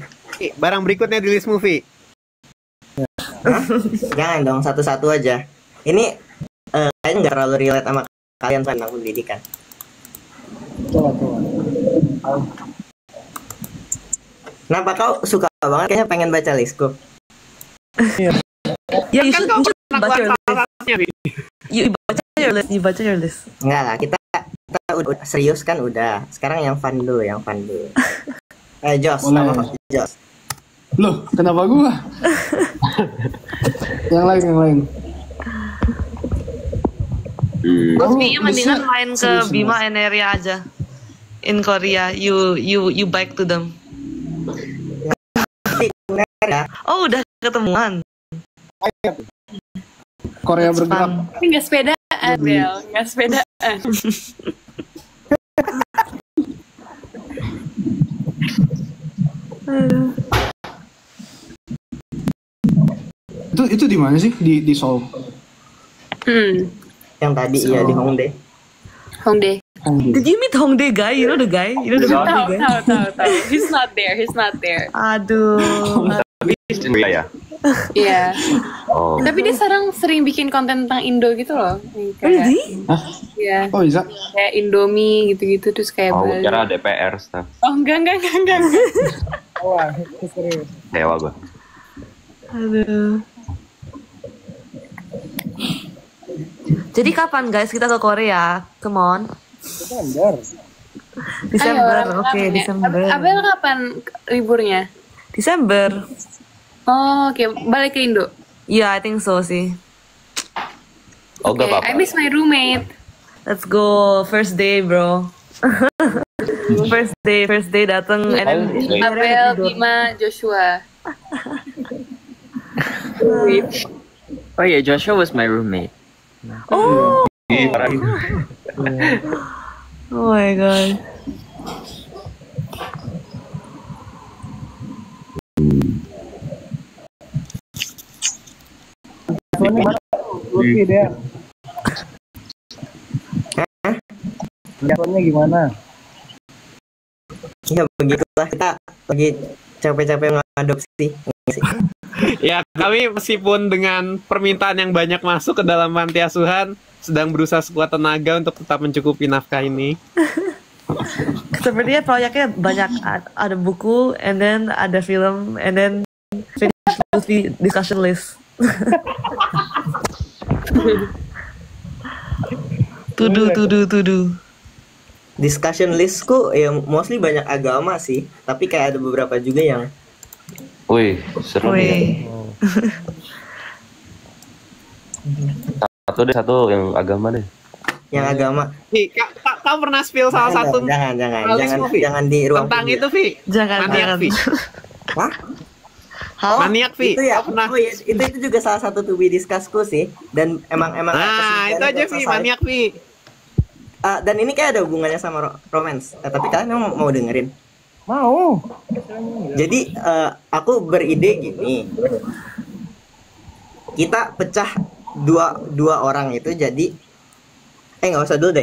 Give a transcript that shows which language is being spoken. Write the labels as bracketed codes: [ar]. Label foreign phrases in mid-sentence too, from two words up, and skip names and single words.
[id] Barang berikutnya di list movie. Jangan dong, satu-satu aja. Ini kayaknya nggak terlalu relate sama kalian tentang pendidikan. Coba. Kenapa kau suka banget kayaknya pengen baca listku? [en] Yeah, you [id] Kan [en] should, [id] kau [en] you should [id] pernah baca your keluar list. salah satunya, Bi. [en] You baca your list. You baca your list. [id] Enggak lah, kita udah serius kan udah. Sekarang yang fun dulu. Jos, apa Jos? Loh, kenapa gua? yang lain. Mas Bima mendingan main ke Bima and area aja. [en] In Korea, you bike to them. [id] Oh, udah ketemuan. Korea bergerak. Tapi nggak sepedaan, Bel. Nggak sepedaan. Itu di mana sih? Di Seoul. Yang tadi ya di Hongdae. Hongdae. [en] Did you meet Hongdae guy? You know the guy? Tahu. He's not there. [id] Aduh. Ya. Iya. Oh. Tapi dia sekarang sering bikin konten tentang Indo gitu loh. Really? Iya. Oh, bisa. Kayak Indomie gitu-gitu terus kayak Oh, Bali. kira DPR stuff. Oh, enggak. Wah, itu serius. Dewa gua. Aduh. Jadi kapan guys kita ke Korea? [en] Come on. [id] Desember. Oke, Desember. Abel kapan liburnya? Desember. Oh, oke. Balik ke Indo. [en] Yeah, I think so sih. [id] Oh, gak apa-apa. [en] I miss my roommate. Let's go. First day, bro. first day datang and then Abel, Bima, Joshua. Oh yeah, Joshua was my roommate. Oh. Oh my god. [id] Lucky dia. Jatuhnya gimana? Ya begitulah, kita lagi capek-capek mengadopsi. Ya, kami meskipun dengan permintaan yang banyak masuk ke dalam panti asuhan, sedang berusaha sekuat tenaga untuk tetap mencukupi nafkah ini. Sepertinya proyeknya banyak, ada buku, [en] and then [id] ada film, [en] and then finish movie discussion list. Tudu. Discussion listku [id] ya mostly banyak agama sih, tapi kayak ada beberapa juga yang Wih, seru nih. Satu yang agama deh. Yang agama. Kau pernah spill salah satu? Jangan di ruang tentang publik. itu, Vi. Jangan. Hah? Maniak, Vi. Itu ya. Oh iya, itu juga salah satu [en] to be discussku [id] sih. Dan emang. Nah, itu aja, Vi. Maniak, Vi. Dan ini kayak ada hubungannya sama romance. Tapi kalian mau dengerin? Mau. Jadi aku beride gini. Kita pecah dua orang itu jadi nggak usah dulu deh.